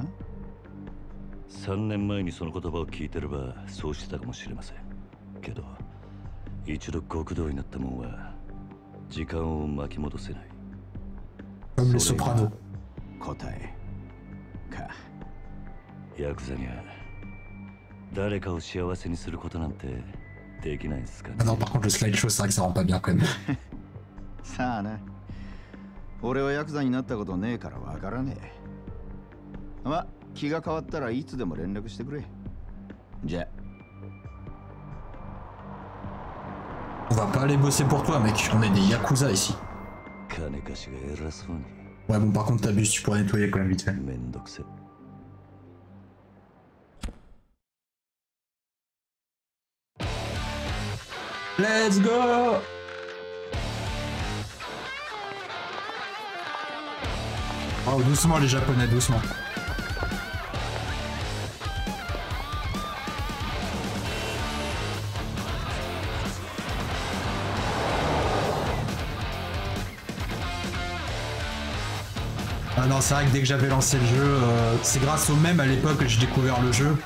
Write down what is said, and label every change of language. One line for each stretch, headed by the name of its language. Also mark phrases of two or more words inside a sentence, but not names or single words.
Japanese: 3 年前にその言葉を聞いてればそうしてたかもしれませんけど、一度極道になったもんは時間を巻き戻せない。それが答えか。ヤクザには誰かを幸せにすることなんてできないですかね。
French: Non, par contre, le slideshow, c'est vrai que ça rend pas bien quand même.
Japanese: さあな。俺はヤクザになったことねえからわからねえ。ま、気が変わったらいつでも連絡してくれ。じゃあ。
French: On va pas aller bosser pour toi, mec. On est des yakuza ici. Ouais, bon, par contre, t'abuses, tu pourrais nettoyer quand même vite fait.
English: Let's go!
French: Oh, doucement, les Japonais, doucement. Ah non, c'est vrai que dès que j'avais lancé le jeu, c'est grâce au même à l'époque que j'ai découvert le jeu.